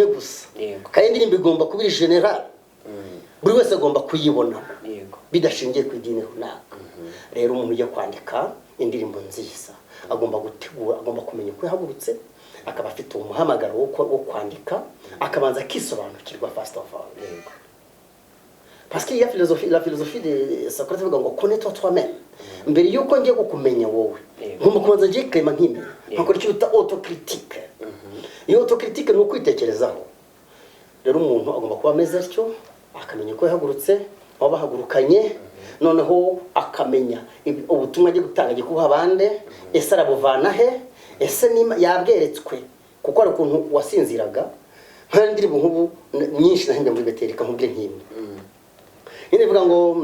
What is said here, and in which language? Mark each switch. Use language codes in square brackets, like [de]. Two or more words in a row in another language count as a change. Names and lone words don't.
[rw] gusa kandi indirimbo igomba kuba iri general buri wese agomba kuyibona bidashingiye ku idini runaka rero umuntu ujya kwandika indirimbo nziza agomba gutegura agomba kumenya uko yahagurutse akaba afite umuhamagaro wo kwandika akabanza [fr] akisobanukirwa [en] first of all [fr] parce qu'il y a la philosophie de Socrate [rw] ivuga ngo [fr] connais-toi toi-même [rw] mbere yuko ngiye kukumenya wowe ngomba kubanza ngiye kwema nk'imwe nkakora icyo bita autocritique iyo autocritique ni ukwitekerezaho rero umuntu agomba kuba ameze atyo akamenya uko yahagurutse aho bahagurukanye noneho akamenya ubutumwa agiye gutanga agiye kubuha abandi ese arabuvana he ese yabweretswe kuko ari ukuntu wasinziraga nka ndirimbo nk'ubu nyinshi nahimbye muri Beterika nkubwire nk'imwe nyine ivuga ngo